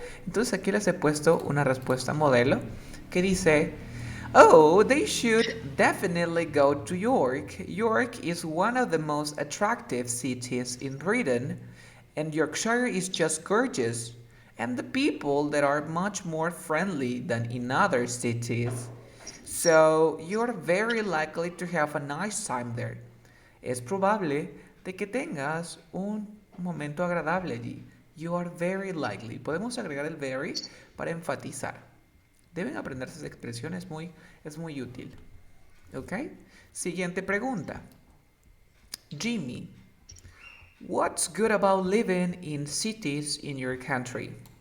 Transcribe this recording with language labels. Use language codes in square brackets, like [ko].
[es] Entonces aquí les he puesto una respuesta modelo que dice, [en] oh, they should definitely go to York. York is one of the most attractive cities in Britain, and Yorkshire is just gorgeous, and the people there are much more friendly than in other cities. So you're very likely to have a nice time there. [es] Es probable de que tengas un momento agradable allí. [en] You are very likely. [es] Podemos agregar el very para enfatizar. Deben aprenderse esa expresión, es muy útil. ¿Ok? Siguiente pregunta. [en] Jimmy, what's good about living in cities in your country?